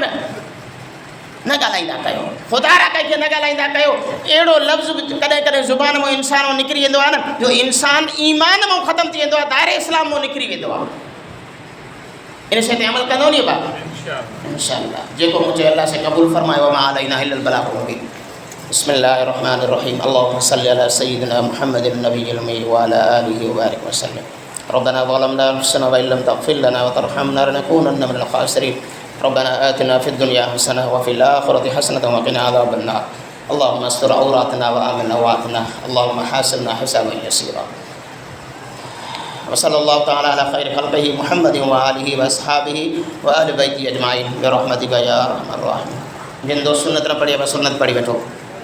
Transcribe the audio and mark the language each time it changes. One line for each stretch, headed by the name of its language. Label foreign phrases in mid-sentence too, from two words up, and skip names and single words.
Sindhi: न ॻाल्हाईंदा कयो, ख़ुदा रा कंहिंखे न ॻाल्हाईंदा कयो। अहिड़ो लफ़्ज़ बि कॾहिं कॾहिं ज़ुबान मां इंसान मां निकिरी वेंदो आहे न जो इंसान ईमान मां ख़तमु थी वेंदो आहे, दायरे इस्लाम मां निकिरी वेंदो आहे। इन शइ ते अमल कंदो नी बाबा इंशाअल्लाह। जेको मुंहिंजे अल्लाह से क़बूल फरमायो
Arabic: ما علينا إلا البلاغ المبين. بسم الله الرحمن الرحيم. اللهم صل على سيدنا محمد النبي الأمي وعلى آله وبارك وسلم. ربنا ظلمنا أنفسنا وإن لم تغفر لنا وترحمنا لنكونن من الخاسرين. ربنا آتنا في الدنيا حسنة وفي الآخرة حسنة وقنا عذاب النار. اللهم استر عوراتنا وآمن روعاتنا. اللهم حاسبنا حسابا يسيرا. وصلى الله تعالى على خير خلقه محمد وآله وأصحابه وأهل بيته أجمعين برحمتك يا أرحم الراحمين.
Sindhi: जिन दोस्त सुन्नत न पढ़ी सुन्नत पढ़ी वठो।